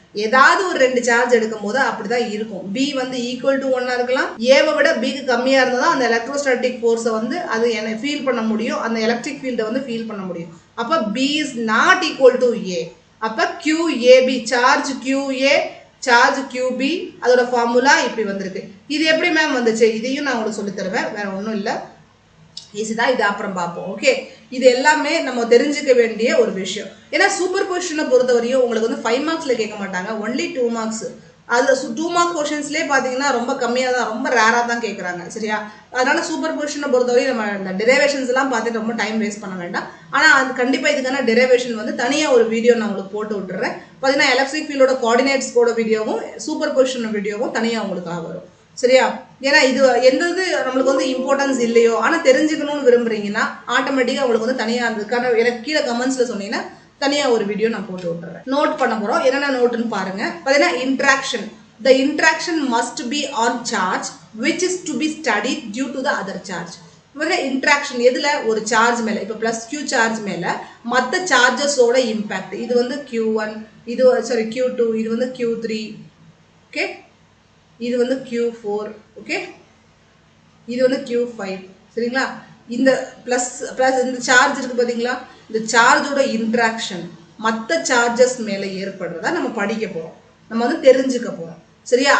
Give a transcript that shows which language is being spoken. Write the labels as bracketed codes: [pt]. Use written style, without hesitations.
[ta] ஏதாவது ஒரு ரெண்டு சார்ஜ் எடுக்கும் போது அப்படிதான் இருக்கும். b வந்து ஈக்குவல் டு 1 இருக்கலாம், ஏவை விட bக்கு கம்மியா இருந்தா அந்த எலக்ட்ரோஸ்டாட்டிக் ஃபோர்ஸை வந்து அது ஃபீல் பண்ண முடியும், அந்த எலக்ட்ரிக் ஃபீல்டை வந்து ஃபீல் பண்ண முடியும். [en] அப்ப b is not equal to a. [ta] அப்ப QAB charge QA charge QB அதோட ஃபார்முலா இப்படி வந்திருக்கு. இது எப்படி மேம் வந்துச்சு? இதையும் நான் உங்களுக்கு சொல்லி தருவேன், வேற ஒன்றும் இல்லை, ஈஸி தான். இது அப்புறம் பார்ப்போம். ஓகே, இது எல்லாமே நம்ம தெரிஞ்சுக்க வேண்டிய ஒரு விஷயம். ஏன்னா சூப்பர் பொசிஷனை பொறுத்தவரையும் உங்களுக்கு வந்து 5 மார்க்ஸ்ல கேட்க மாட்டாங்க, ஒன்லி 2 மார்க்ஸ். அதுல 2 மார்க் கொஸ்டின்ஸ்லேயே பார்த்தீங்கன்னா ரொம்ப கம்மியாக தான், ரொம்ப ரேராக தான் கேட்குறாங்க. சரியா? அதனால சூப்பர் பொசிஷனை பொறுத்தவரையும் நம்ம இந்த டெரிவேஷன்ஸ் எல்லாம் பார்த்துட்டு ரொம்ப டைம் வேஸ்ட் பண்ண வேண்டாம். ஆனால் அது கண்டிப்பாக இதுக்கான டெரிவேஷன் வந்து தனியாக ஒரு வீடியோ நான் உங்களுக்கு போட்டு விட்டுறேன். பார்த்தீங்கன்னா எலக்ட்ரிக் ஃபீல்டோட கோஆர்டினேட்ஸ்கோட வீடியோவும் சூப்பர் பொசிஷன் வீடியோவும் தனியாக உங்களுக்காக வரும். சரியா? ஏன்னா இது எந்தது நம்மளுக்கு வந்து இம்பார்ட்டன்ஸ் இல்லையோ ஆனால் தெரிஞ்சுக்கணும்னு விரும்புறீங்கன்னா ஆட்டோமேட்டிக்காக உங்களுக்கு வந்து தனியாக அதுக்கான எனக்கு கீழே கமெண்ட்ஸில் சொன்னீங்கன்னா தனியாக ஒரு வீடியோ நான் போட்டு விட்டுறேன். நோட் பண்ண போகிறோம். என்னென்ன நோட்டுன்னு பாருங்க. பார்த்தீங்கன்னா interaction. [en] The interaction must be on charge which is to be studied due to the other charge. [ta] Interaction எதுல? ஒரு சார்ஜ் மேல, இப்போ பிளஸ் Q சார்ஜ் மேல மற்ற சார்ஜஸோட இம்பாக்ட். இது வந்து Q1, இது சாரி Q2, இது வந்து Q3, ஓகே, இது வந்து Q4, ஓகே, இது வந்து Q5. சரிங்களா? இந்த பிளஸ் இந்த சார்ஜ் இருக்கு பாத்தீங்களா? இந்த சார்ஜோட இன்ட்ராக்ஷன் மற்ற சார்ஜஸ் மேல ஏற்படுறதா நம்ம படிக்க போறோம், நம்ம வந்து தெரிஞ்சுக்க போறோம். சரியா?